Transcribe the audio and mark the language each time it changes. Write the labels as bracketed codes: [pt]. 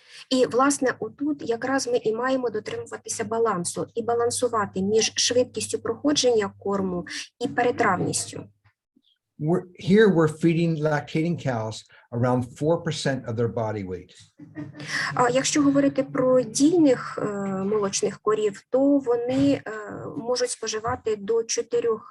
[uk] І, власне, отут якраз ми і маємо дотримуватися балансу і балансувати між швидкістю проходження корму і перетравністю. [en] Here we're feeding lactating cows around 4% of their body weight. [uk] А якщо говорити про дійних молочних корів, то вони можуть споживати до 4